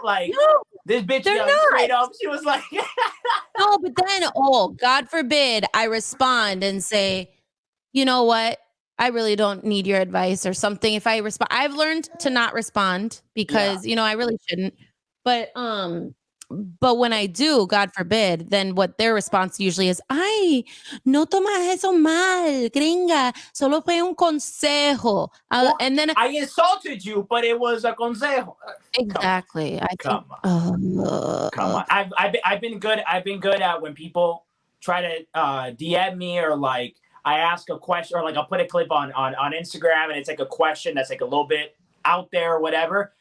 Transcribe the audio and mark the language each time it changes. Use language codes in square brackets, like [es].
[en] Like, no, this bitch straight up, she was like, no, but then, God forbid, I respond and say, you know what? I really don't need your advice or something. If I respond, I've learned to not respond because, you know, I really shouldn't. But But when I do, God forbid, then what their response usually is, [es] ay, no tomas eso mal, gringa, solo fue un consejo. [en] Well, And then I insulted you, but it was a consejo. exactly. I think, Come on. I've been good. I've been good at when people try to DM me or like I ask a question or like I'll put a clip on Instagram and it's like a question that's like a little bit out there or whatever.